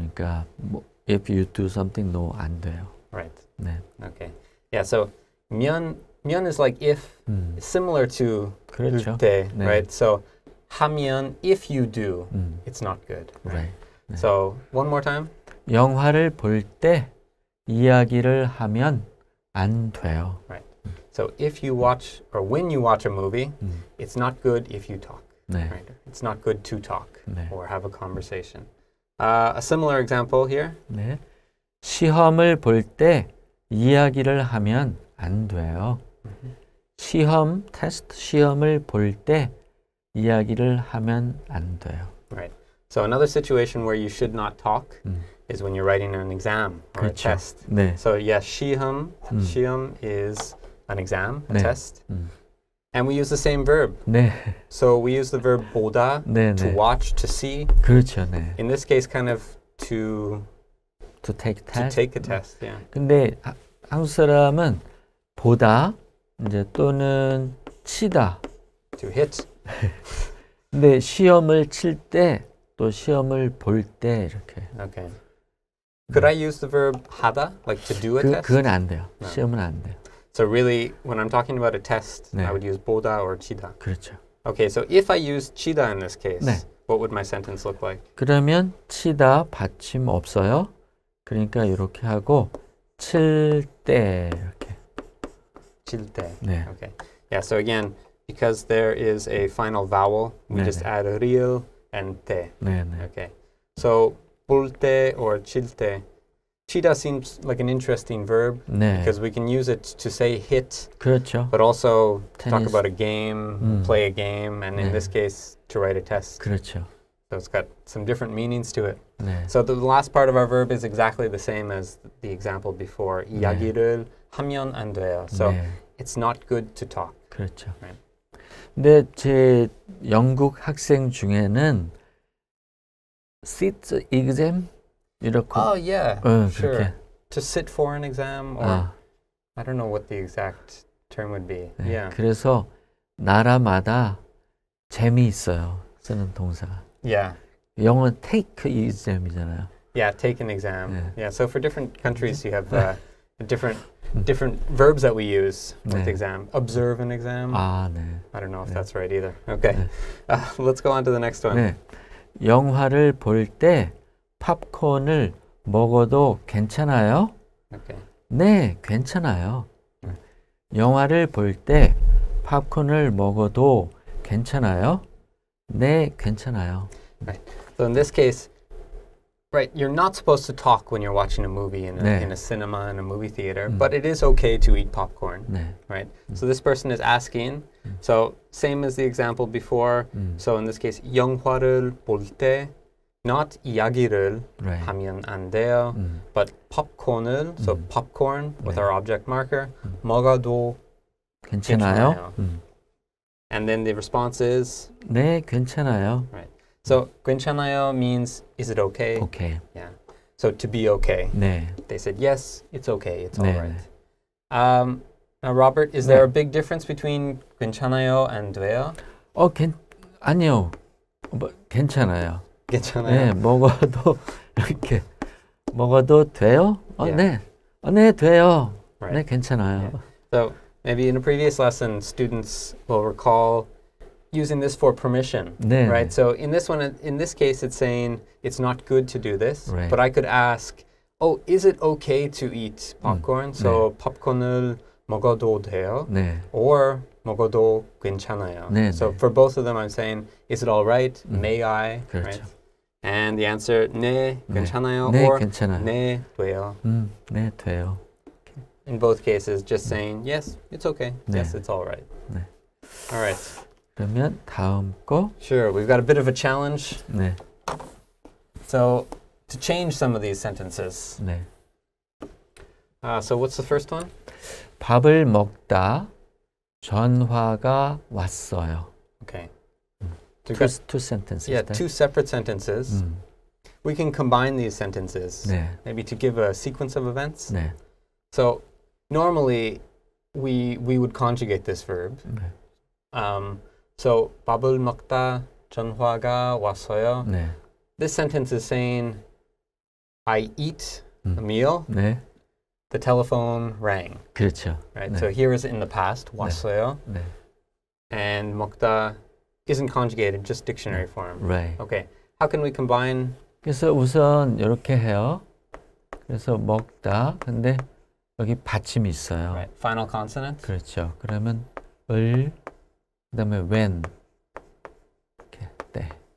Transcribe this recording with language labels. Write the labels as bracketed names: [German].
[Korean] 그러니까 뭐, [English] if you do something, no, [Korean] 안 돼요. [English] Right. [Korean] 네. [English] Okay. Yeah, so 면 is like if, similar to [Korean] 그렇죠. 때, 네. [English] right? So 하면, if you do, it's not good. Right. 네. So one more time. [Korean] 영화를 볼 때 이야기를 하면 안 돼요. [English] Right. So if you watch, or when you watch a movie, it's not good if you talk. [Korean] 네. [English] Right? It's not good to talk [Korean] 네. [English] or have a conversation. A similar example here. [Korean] 네. 시험을 볼 때 이야기를 하면 안 돼요. 시험, 테스트 시험을 볼 때 이야기를 하면 안 돼요. [English] Right. So another situation where you should not talk is when you're writing an exam or a [Korean] 그렇죠. [English] test. [Korean] 네. [English] So yes, 시험 is an exam, a [Korean] 네. [English] test. And we use the same verb. [Korean] 네. [English] So we use the verb 보다, [Korean] 네, [English] to [Korean] 네. [English] watch, to see. [Korean] 그렇죠. 네. [English] In this case, kind of to take test. take a test. Yeah. [Korean] 근데 한국 사람은 보다 이제 또는 치다. [English] To hit. [Korean] 근데 시험을 칠 때 또 시험을 볼 때 이렇게. [English] Okay. Could I use the verb 하다, like to do a test? [Korean] 그건 안 돼요. [English] No. [Korean] 시험은 안 돼요. [English] So really, when I'm talking about a test, [Korean] 네. [English] I would use 보다 or 치다. [Korean] 그렇죠. [English] Okay, so if I use 치다 in this case, [Korean] 네. [English] what would my sentence look like? [Korean] 그러면 치다 받침 없어요. 그러니까 이렇게 하고 칠 때 이렇게. 칠 때. 네. [English] Okay. Yeah, so again, because there is a final vowel, we [Korean] 네, [English] just [Korean] 네. [English] add real and 때. [Korean] 네, 네. [English] Okay. So 볼 때 or 칠 때. 치다 seems like an interesting verb [Korean] 네. [English] because we can use it to say hit, [Korean] 그렇죠. [English] but also talk Tennis. about a game, play a game, and in [Korean] 네. [English] this case, to write a test. [Korean] 그렇죠. [English] So it's got some different meanings to it. [Korean] 네. [English] So the last part of our verb is exactly the same as the example before. [Korean] 이야기를 하면 안 돼요. So 네. [English] it's not good to talk. [Korean] 그렇죠. [English] Right. [Korean] 근데 제 영국 학생 중에는 [English] sit exam [Korean] 이렇게 [English] Oh yeah, sure. [Korean] 그렇게. [English] To sit for an exam, or [Korean] 아, [English] I don't know what the exact term would be. [Korean] 네. [English] Yeah, [Korean] 그래서 나라마다 재미있어요. 쓰는 동사가. [English] yeah, [Korean] 영어는 [English] take exam [Korean] 이잖아요. [English] yeah. Take an exam. Yeah. Yeah. So for different countries, you have different verbs that we use with [Korean] 네. [English] exam. Observe an exam. [Korean] 아, 네. [English] I don't know if [Korean] 네. [English] that's right either. Okay, [Korean] 네. [English] let's go on to the next one. [Korean] 네. 영화를 볼 때 팝콘을 먹어도 괜찮아요? [English] Okay. [Korean] 네, 괜찮아요. 영화를 볼 때 팝콘을 먹어도 괜찮아요? 네, 괜찮아요. [English] So in this case, right, you're not supposed to talk when you're watching a movie in [Korean] 네. [English] a cinema, in a movie theater, but it is okay to eat popcorn, [Korean] 네. [English] right? So this person is asking, so same as the example before, so in this case, [Korean] 영화를 볼 때, [English] not [Korean] 이야기를 [English] Right. [Korean] 하면 안 돼요, [English] but popcorn을, so popcorn with [Korean] 네. [English] our object marker, 먹어도 [Korean] 괜찮아요? [English] 괜찮아요. And then the response is, [Korean] 네, 괜찮아요. [English] right. So 괜찮아요 means, is it okay? [Korean] 오케이. [English] Yeah. So to be okay. [Korean] 네. [English] They said, yes, it's okay, it's all [Korean] 네, [English] right. Now, Robert, is [Korean] 네. [English] there a big difference between 괜찮아요 and 돼요? [Korean] 아니요. 뭐, 괜찮아요. 괜찮아요. 네, 먹어도 이렇게 먹어도 돼요? [English] Yeah. [Korean] 네. 네, 돼요. [English] Right. [Korean] 네, 괜찮아요. [English] Yeah. So maybe in a previous lesson, students will recall using this for permission, [Korean] 네, [English] right? [Korean] 네. [English] So in this case, it's saying it's not good to do this, Right. but I could ask, oh, is it okay to eat popcorn? [Korean] So popcorn을 먹어도 돼요? 네. Or 먹어도 괜찮아요. 네, [English] So [Korean] 네. [English] for both of them, I'm saying, is it all right? May I? [Korean] 그렇죠. [English] Right? And the answer, [Korean] 네, 괜찮아요. 네, [English] or [Korean] 괜찮아요. 네, 돼요. 네, 돼요. [English] In both cases, just saying, yes, it's okay. [Korean] 네. [English] Yes, it's all right. [Korean] 네. [English] All right. [Korean] 그러면 다음 거. [English] Sure, we've got a bit of a challenge. [Korean] 네. [English] So to change some of these sentences. [Korean] 네. [English] So what's the first one? [Korean] 밥을 먹다 전화가 왔어요. [English] Okay. So we've got, Two sentences. yeah, there. two separate sentences. We can combine these sentences [Korean] 네. [English] maybe to give a sequence of events. [Korean] 네. [English] So normally we would conjugate this verb. [Korean] 네. So 밥을 먹다 전화가 왔어요. 네. [English] This sentence is saying I eat a meal. [Korean] 네. [English] The telephone rang. [Korean] 그렇죠. [English] Right. [Korean] 네. [English] So here is in the past 왔어요. [Korean] 네. [English] And 먹다 isn't conjugated, just dictionary form. Right. Okay. How can we combine? [Korean] 그래서 우선 이렇게 해요. 그래서 먹다. 근데 여기 받침이 있어요. [English] Right. Final consonant. [Korean] 그렇죠. 그러면 을 그다음에 [English] when [Korean] 이렇게 때.